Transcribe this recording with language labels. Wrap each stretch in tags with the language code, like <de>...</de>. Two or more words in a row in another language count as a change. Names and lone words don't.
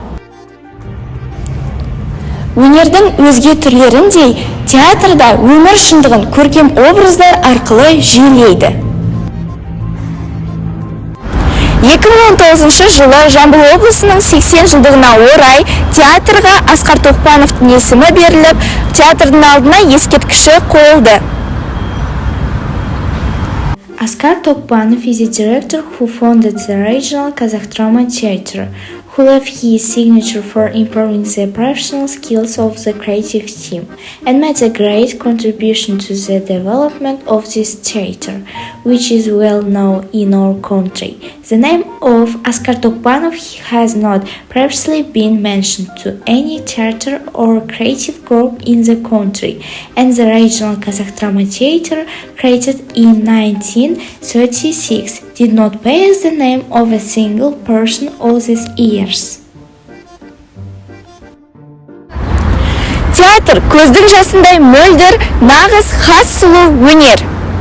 <kk>Өнердің өзге түрлеріндей, театрда өмір шындығын көркем образдар арқылы жүйелейді. 2019 жылы Жамбыл облысының 80 жылдығына орай театрға Асқар Тоқпановтың есімі беріліп, театрдың алдына ескерткіші қойылды.</kk> <en>Asqar Tokpanov is a director who founded the regional Kazakh Drama Theater, who left his signature for improving the professional skills of the creative team and made a great contribution to the development of this theater, which is well known in our country. The name of Asqar Tokpanov has not previously been mentioned to any theater or creative group in the country, and the regional Kazakh Drama Theater, created in 1936, did not bear the name of a single person all these years.</en> <kk>Театр көздің жасындай мөлдір, нағыз хас сұлу өнер.</kk>